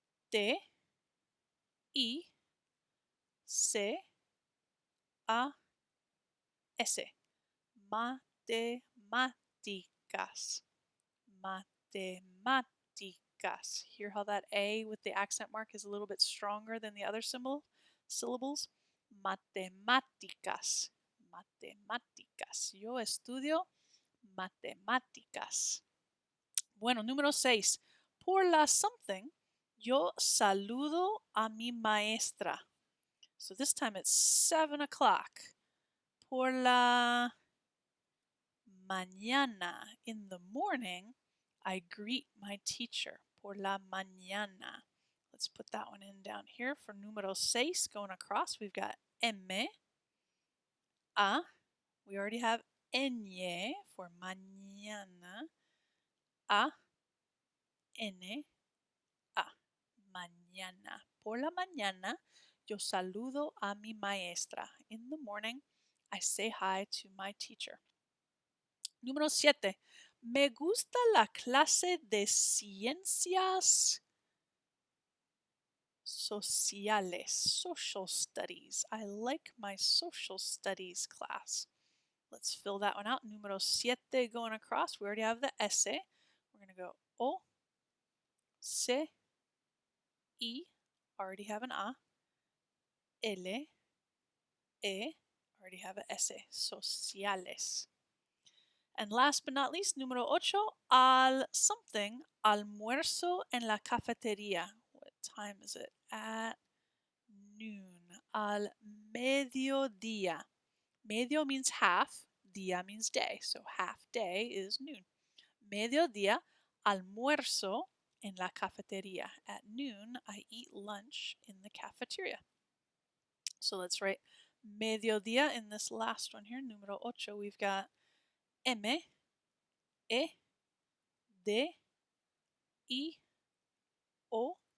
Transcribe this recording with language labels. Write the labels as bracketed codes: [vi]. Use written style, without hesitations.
[en] T, I, C, A, S. [es] Matemáticas. Matemáticas. [en] Hear how that A with the accent mark is a little bit stronger than the other syllables? [es] Matemáticas. Matemáticas. Yo estudio matemáticas. Bueno, número 6. Por la [en] something, [es] yo saludo a mi maestra. [en] So this time it's 7 o'clock. [es] Por la mañana, [en] in the morning, I greet my teacher. [es] Por la mañana. [en] Let's put that one in down here for [es] número 6. [en] Going across, we've got M, A. We already have ñ for mañana. A, N, A. Mañana. [es] Por la mañana, yo saludo a mi maestra. [en] In the morning, I say hi to my teacher. [es] Número 7. Me gusta la clase de ciencias sociales, [en] social studies. I like my social studies class. Let's fill that one out. Número 7 going across. We already have the S. We're going to go O, C, I. Already have an A. L, E. Already have an S. [es] Sociales. [en] And last but not least, número 8, [es] al something, almuerzo en la cafetería. [en] What time is it? At noon. [es] Al mediodía. [en] Medio means half, día means day, so half day is noon. [es] Mediodía, almuerzo en la cafetería. [en] At noon, I eat lunch in the cafeteria. So let's write mediodía in this last one here, [es] número 8. [en] We've got M, E, D, I, O.